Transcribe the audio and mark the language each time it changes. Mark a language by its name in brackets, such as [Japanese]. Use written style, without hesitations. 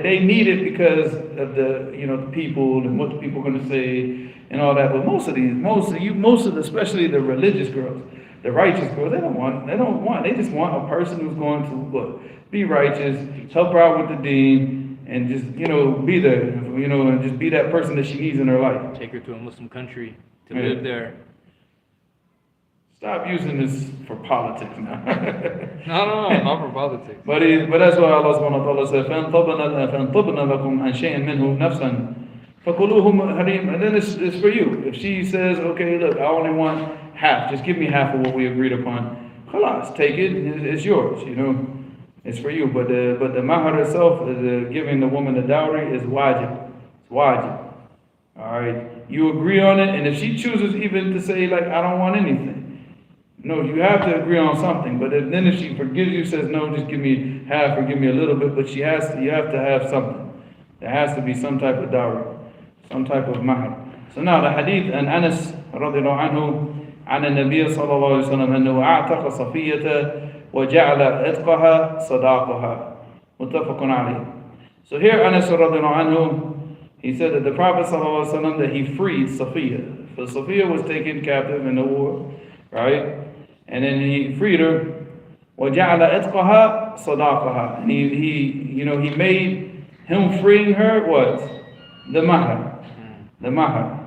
[English] They need it because of the people and what the people are going to say and all that. But most of especially the religious girls, the righteous girls, they just want a person who's going to be righteous, help her out with the deen, and just be there, and just be that person that she needs in her life. Take her to a Muslim country to live there. Stop using this for politics now. No, not for politics. But that's why Allah subhanahu wa ta'ala said, [Arabic] فَإِنْ طَبْنَ لَكُمْ عَنْ شَيْءٍ مِّنْهُ نَفْسًا فَكُلُوهُ حَرِيمًا. [English] And then it's for you. If she says, okay, look, I only want half, just give me half of what we agreed upon. Khalas, take it, it's yours, it's for you. But the mahr itself, giving the woman the dowry, is wajib. It's wajib. Alright, you agree on it, and if she chooses even to say, like, I don't want anything, no, you have to agree on something. But then if she forgives you, says, no, just give me half or give me a little bit, but you have to have something. There has to be some type of dowry, some type of mahr. So now the hadith, and Anas radiallahu anhu, [Arabic] عن النبي صلى الله عليه وسلم أنه أعتق صفية وجعل عتقها صداقها متفق عليه. [English] So here Anas radiallahu anhu, he said that the Prophet [Arabic] صلى الله عليه وسلم, [English] that he freed Safiya. So Safiya was taken captive in the war, right? And then he freed her. [Arabic] وجعل عتقها صداقها. [English] And he made him freeing her what? The mahr. The mahr.